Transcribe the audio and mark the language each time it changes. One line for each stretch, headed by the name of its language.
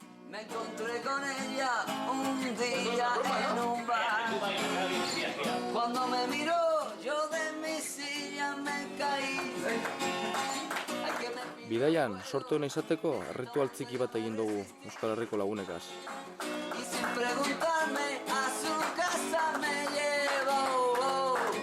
Spanish: Me encontré con ella un día en un bar. Cuando me miró, yo de mi silla me caí.
Basque: Bidaian, sortu hona izateko, erritual txiki bat egin dugu Euskal Herriko lagunekaz.
Spanish: Y sin preguntarme a su casa me llevó.